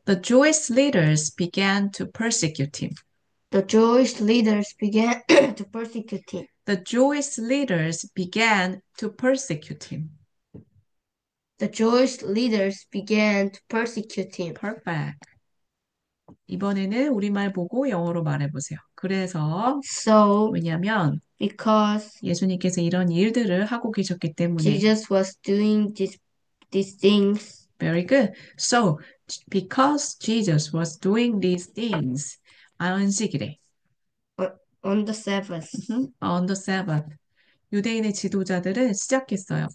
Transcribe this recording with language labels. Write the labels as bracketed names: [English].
[English] The Jewish leaders began to persecute him. The Jewish leaders began to persecute him. The Jewish leaders began to persecute him. The Jewish leaders began to persecute him. Perfect. [Korean] 이번에는 우리말 보고 영어로 말해보세요. 그래서 [English] So, [Korean] 왜냐면 [English] because [Korean] 예수님께서 이런 일들을 하고 계셨기 때문에 [English] Jesus was doing these things Very good. So, because Jesus was doing these things [Korean] 안식일에 [English] on the Sabbath, on the Sabbath [Korean] 유대인의 지도자들은 시작했어요.